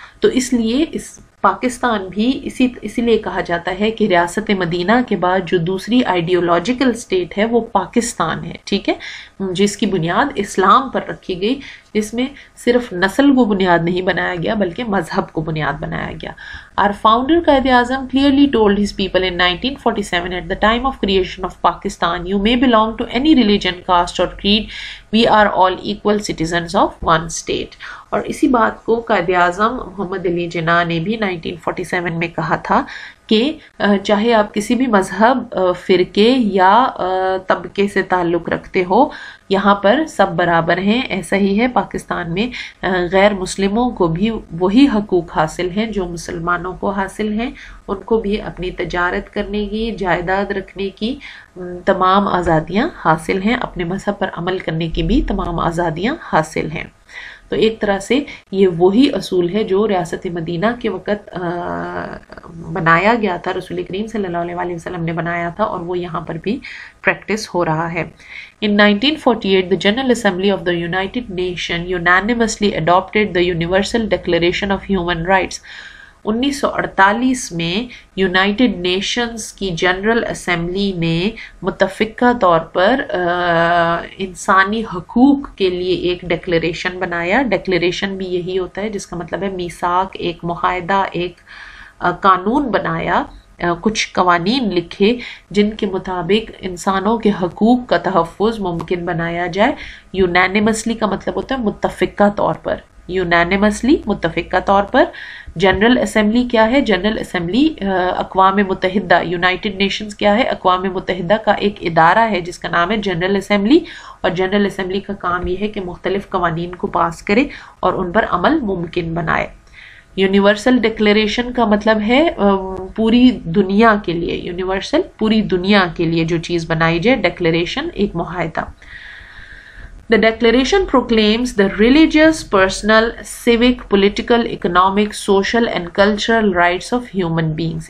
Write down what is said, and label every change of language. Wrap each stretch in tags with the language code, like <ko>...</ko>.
<ur>تو اس لیے پاکستان بھی اسی لیے کہا جاتا ہے کہ ریاست مدینہ کے بعد جو دوسری آئیڈیولوجیکل سٹیٹ ہے وہ پاکستان ہے، ٹھیک ہے، جس کی بنیاد اسلام پر رکھی گئی، جس میں صرف نسل کو بنیاد نہیں بنایا گیا بلکہ مذہب کو بنیاد بنایا گیا.</ur> <en>Our founder Quaid Azam clearly told his people in 1947 at the time of creation of Pakistan, you may belong to any religion, caste or creed, we are all equal citizens of one state.</en> <ur>اور اسی بات کو قائد اعظم محمد علی جناح نے بھی 1947 میں کہا تھا کہ چاہے آپ کسی بھی مذہب، فرقے یا طبقے سے تعلق رکھتے ہو، یہاں پر سب برابر ہیں. ایسا ہی ہے پاکستان میں غیر مسلموں کو بھی وہی حقوق حاصل ہیں جو مسلمانوں کو حاصل ہیں. ان کو بھی اپنی تجارت کرنے کی، جائیداد رکھنے کی تمام آزادیاں حاصل ہیں، اپنے مذہب پر عمل کرنے کی بھی تمام آزادیاں حاصل ہیں. تو ایک طرح سے یہ وہی اصول ہے جو ریاست مدینہ کے وقت بنایا گیا تھا، رسول کریم صلی اللہ علیہ وسلم نے بنایا تھا، اور وہ یہاں پر بھی پریکٹس ہو رہا ہے.</ur> <en>In 1948, the General Assembly of the United Nations unanimously adopted the Universal Declaration of Human Rights.</en> <ur>1948 میں یونائٹڈ نیشنز کی جنرل اسمبلی نے متفقہ طور پر انسانی حقوق کے لیے ایک ڈیکلیریشن بنایا. ڈیکلیریشن بھی یہی ہوتا ہے جس کا مطلب ہے میثاق، ایک معاہدہ، ایک قانون بنایا، کچھ قوانین لکھے جن کے مطابق انسانوں کے حقوق کا تحفظ ممکن بنایا جائے. یونینیمسلی کا مطلب ہوتا ہے متفقہ طور پر، یونینیمسلی متفقہ طور پر. جنرل اسمبلی کیا ہے؟ جنرل اسمبلی اقوام متحدہ، یونائٹڈ نیشنز کیا ہے؟ اقوام متحدہ کا ایک ادارہ ہے جس کا نام ہے جنرل اسمبلی، اور جنرل اسمبلی کا کام یہ ہے کہ مختلف قوانین کو پاس کرے اور ان پر عمل ممکن بنائے. یونیورسل ڈکلیریشن کا مطلب ہے پوری دنیا کے لیے، یونیورسل پوری دنیا کے لیے جو چیز بنائی جائے، ڈکلیریشن ایک معاہدہ.</ur> <en>The declaration proclaims the religious, personal, civic, political, economic, social and cultural rights of human beings.</en>